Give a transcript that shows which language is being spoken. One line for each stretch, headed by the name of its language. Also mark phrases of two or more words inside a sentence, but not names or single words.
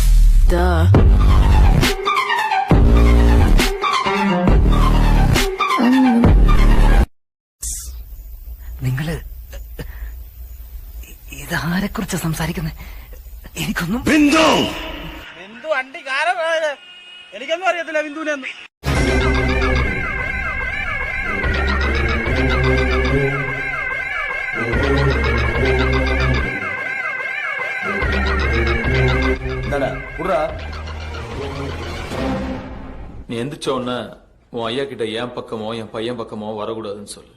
Malayalam: നിങ്ങള് ഇതാരെ കുറിച്ച് സംസാരിക്കുന്നത്? എനിക്കൊന്നും ബിന്ദു വണ്ടി കാരമാണ്. എനിക്കൊന്നും അറിയത്തില്ല ബിന്ദുവിനൊന്നും.
Tamil: நீ எந்திரிச்சோன்னு உன் ஐயா கிட்ட என் பக்கமோ என் பையன் பக்கமோ வரக்கூடாதுன்னு சொல்லு.